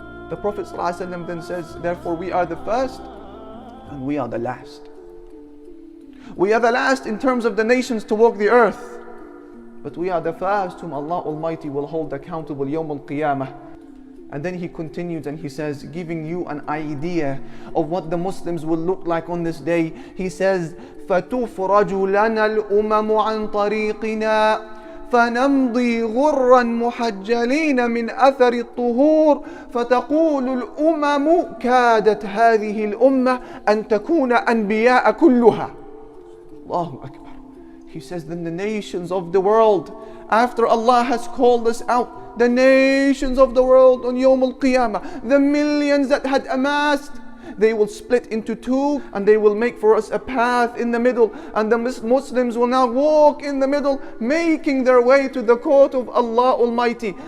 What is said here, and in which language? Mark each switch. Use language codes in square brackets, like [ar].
[en] The Prophet sallallahu alayhi wasallam then says, "Therefore we are the first and we are the last." We are the last in terms of the nations to walk the earth, but we are the first whom Allah Almighty will hold accountable Yawm al-Qiyamah. And then he continues and he says, giving you an idea of what the Muslims will look like on this day. He says, [ar] فَتُفْرَجُ لَنَا الْأُمَمُ عَنْ طَرِيقِنَا فنمضي غرا محجلين من أثر الطهور فتقول الأمم كادت هذه الأمة أن تكون أنبياء كلها. Allahu Akbar. [en] He says, then the nations of the world, after Allah has called us out, the nations of the world on Yawm al-Qiyamah, the millions that had amassed, they will split into two and they will make for us a path in the middle, and the Muslims will now walk in the middle, making their way to the court of Allah Almighty.